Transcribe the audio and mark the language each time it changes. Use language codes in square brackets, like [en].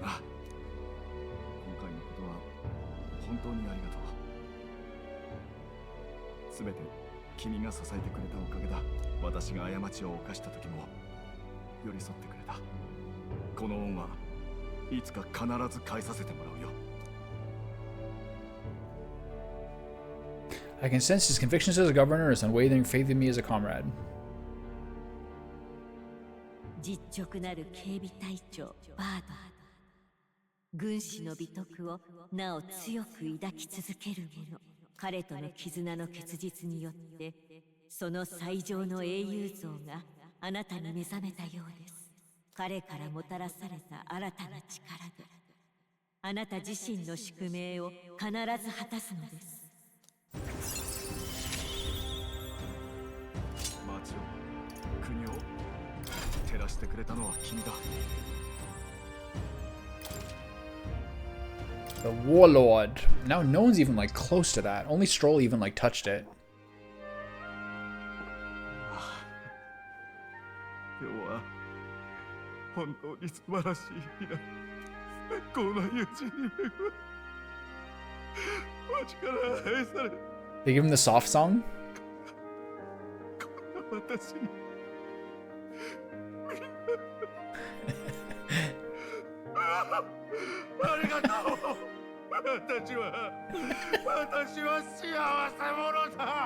[ja] 今回のことは本当にありがとう。すべて君が支えてくれたおかげだ。私が過ちを犯した時も寄り添ってくれた。この恩はいつか必ず返させてもらうよ。 [en] I can sense his convictions as a governor, his unwavering faith in me as a comrade. [ja] 実直なる警備隊長バード。軍師の美徳をなお強く抱き続ける者。彼との絆の結実によってその最上の英雄像があなたに目覚めたようです。彼からもたらされた新たな力であなた自身の宿命を必ず果たすのです。町を国を照らしてくれたのは君だ。 [en] The Warlord. Now no one's even like close to that. Only Stroll even like touched it. [ja] 今日は本当に素晴らしい日だ。最高な友人に恵まれ町から愛され [en] They give him the soft song? [ja] 私にありがとう。私は幸せ者だ。